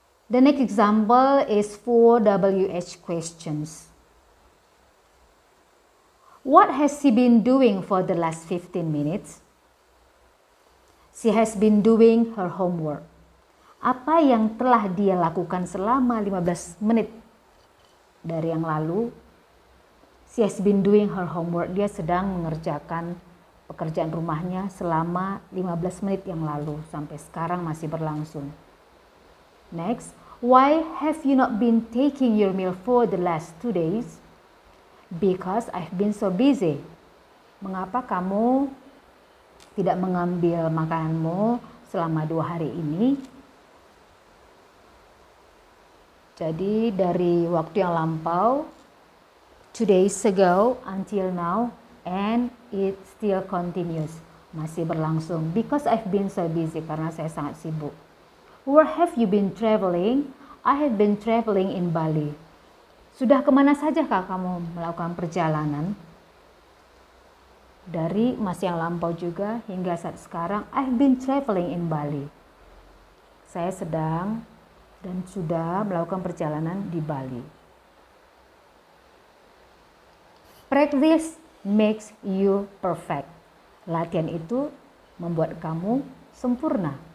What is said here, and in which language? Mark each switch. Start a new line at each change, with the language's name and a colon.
English: The next example is 4 WH questions. What has she been doing for the last 15 minutes? She has been doing her homework.
Indonesian: Apa yang telah dia lakukan selama 15 menit dari yang lalu?
English: She has been doing her homework.
Indonesian: Dia sedang mengerjakan pekerjaan rumahnya selama 15 menit yang lalu. Sampai sekarang masih berlangsung.
English: Next, why have you not been taking your meal for the last 2 days? Because I've been so busy.
Indonesian: Mengapa kamu tidak mengambil makananmu selama 2 hari ini? Jadi dari waktu yang lampau,
English: 2 days ago until now, and it still continues.
Indonesian: Masih berlangsung.
English: Because I've been so busy,
Indonesian: karena saya sangat sibuk.
English: Where have you been traveling? I have been traveling in Bali.
Indonesian: Sudah kemana saja kah kamu melakukan perjalanan? Dari masa yang lampau juga hingga saat sekarang,
English: I've been traveling in Bali.
Indonesian: Saya sedang dan sudah melakukan perjalanan di Bali.
English: Practice makes you perfect.
Indonesian: Latihan itu membuat kamu sempurna.